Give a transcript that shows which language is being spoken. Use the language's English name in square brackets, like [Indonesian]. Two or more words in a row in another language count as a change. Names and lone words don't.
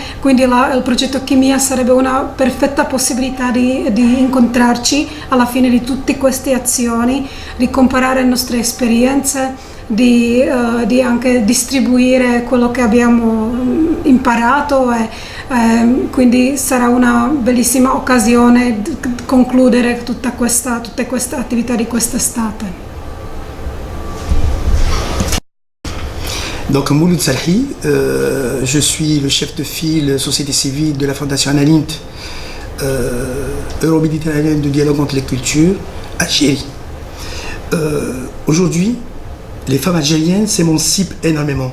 [Italian] quindi il progetto Chimia sarebbe una perfetta possibilità di incontrarci alla fine di tutte queste azioni, di comparare le nostre esperienze, di anche distribuire quello che abbiamo imparato e quindi sarà una bellissima occasione di concludere tutte queste attività di quest'estate. [French] Donc Mouloud Salhi, je suis le chef de file société civile de la Fondation Anna Lindh, euro-méditerranéenne de dialogue entre les cultures, Algérie. Aujourd'hui, les femmes algériennes s'émancipent énormément.